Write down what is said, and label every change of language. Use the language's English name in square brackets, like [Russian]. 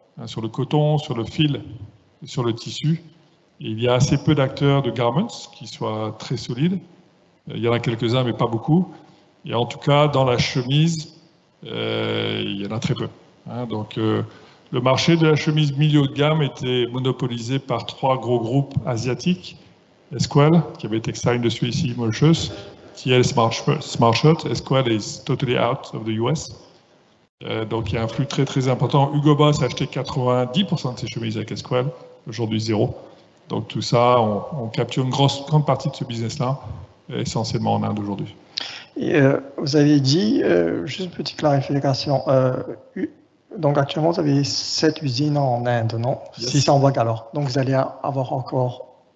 [French] Sur le coton, sur le fil, sur le tissu. Et il y a assez peu d'acteurs de garments qui soient très solides. Il y en a quelques-uns, mais pas beaucoup. Et en tout cas, dans la chemise, il y en a très peu. Donc, le marché de la chemise milieu de gamme était monopolisé par 3 gros groupes asiatiques. CIEL, qui avait Textile Industry ici, Mauritius. CIEL Smart Shirt. [English] CIEL is totally out of the US. [French] Donc, il y a un flux très très important. Hugo Boss a acheté 90% de ses chemises avec CIEL. Aujourd'hui, 0. Donc, tout ça, on capture une grande partie de ce business-là, essentiellement en Inde aujourd'hui. Vous avez dit, juste une petite clarification, donc actuellement vous avez 7 usines en Inde, non? 600 vagues alors. Donc vous allez avoir encore